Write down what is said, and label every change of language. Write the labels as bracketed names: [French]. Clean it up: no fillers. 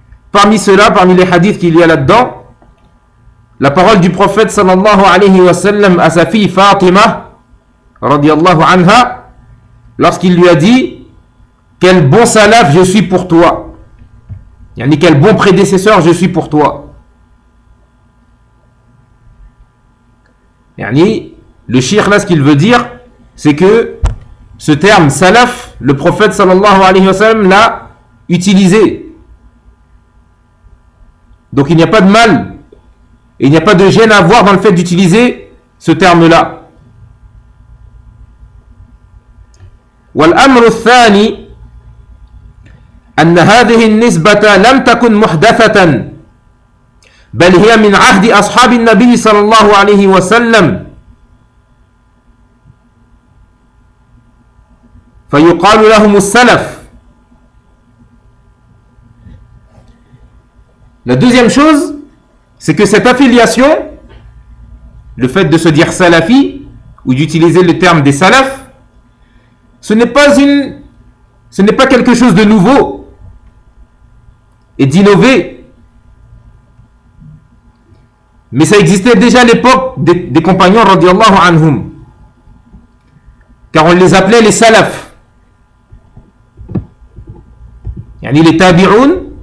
[French] Parmi cela, parmi les hadiths qu'il y a là-dedans, la parole du prophète sallallahu alayhi wa sallam à sa fille Fatima radiallahu anha, lorsqu'il lui a dit, quel bon salaf je suis pour toi, yani quel bon prédécesseur je suis pour toi, yani le shirk, là ce qu'il veut dire, c'est que ce terme salaf, le prophète sallallahu alayhi wa sallam l'a utilisé. Donc il n'y a pas de mal et il n'y a pas de gêne à avoir dans le fait d'utiliser ce terme-là. [Arabic] والأمر الثاني أن هذه النسبة لم تكن محدثة بل هي من عهد أصحاب النبي صلى الله عليه وسلم فيقال لهم السلف. [French] La deuxième chose, c'est que cette affiliation, le fait de se dire salafi ou d'utiliser le terme des salafs, ce n'est pas quelque chose de nouveau et d'innover, mais ça existait déjà à l'époque des compagnons radiallahu anhum, car on les appelait les salafs, yani les tabi'oun.